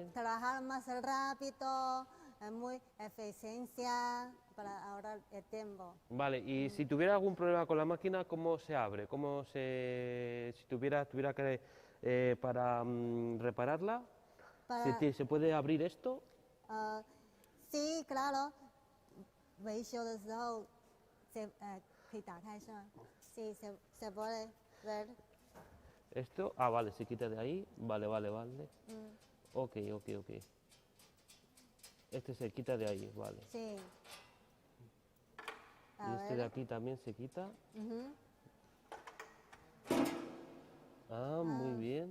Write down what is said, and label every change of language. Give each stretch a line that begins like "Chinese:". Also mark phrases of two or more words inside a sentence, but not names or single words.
Spanish: trabajar más rápido, muy eficiencia, para ahorrar el tiempo. Vale, y si tuviera algún problema con la máquina, ¿cómo se abre? Si tuviera que, para repararla, ¿se puede abrir esto? Sí, claro.
Chinese: 维修的时候可以打开是吗？
Spanish: Sí, se puede ver. Esto, vale, se quita de ahí, vale. Ok. Este se quita de ahí, vale. Sí. Y este de aquí también se quita. Muy bien.